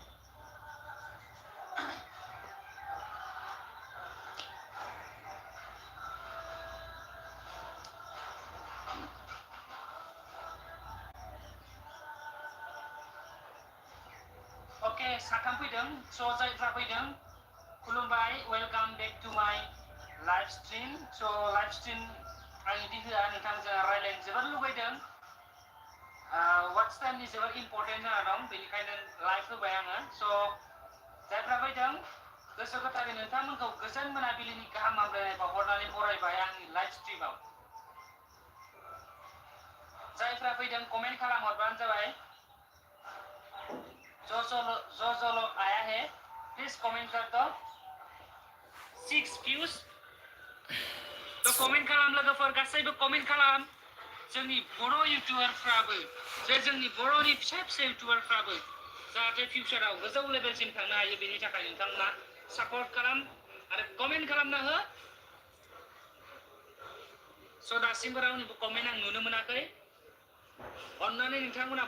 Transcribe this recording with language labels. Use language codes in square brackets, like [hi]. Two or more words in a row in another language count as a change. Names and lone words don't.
[brx] ओके साथाम फैदों स' जायफ्रा फैदों खुलुमबाय [en] Welcome back to my live [brx] स्ट्रिम स' [en] live stream [brx] आं इदि होआ नोंथांजों रायलायनो जोबोर लुबैदों वाट्स टाइमनि जोबोर इम्पर्टेन्ट जाना दं बेनिखायनो लाइभ होबाय आङो स' जायफ्रा फैदों गोसो गोथारै नोंथांमोनखौ गोजोन मोनाबिलिनि गाहाम हामलायनाय बावहरनानै बरायबाय आंनि लाइभ स्ट्रिमाव जायफ्रा फैदों कमेन्ट खालामहरबानो जाबाय [hi] जो लोग आया है प्लीज कमेंट कर दो 6 views तो [brx] कमेंट खालाम लोगोफोर गासैबो कमेंट खालाम जोंनि बर' इउटिउबारफ्राबो जे जोंनि बर'नि फिसा फिसा इउटिउबारफ्राबो जाहाथे फिउचाराव गोजौ लेभेलसिम थांनो हायो बेनि थाखाय नोंथांमोना सापर्ट खालाम आरो कमेन्ट खालामना हो स' दासिमबो रावनिबो कमेन्ट आं नुनो मोनाखै अन्नानै नोंथांमोना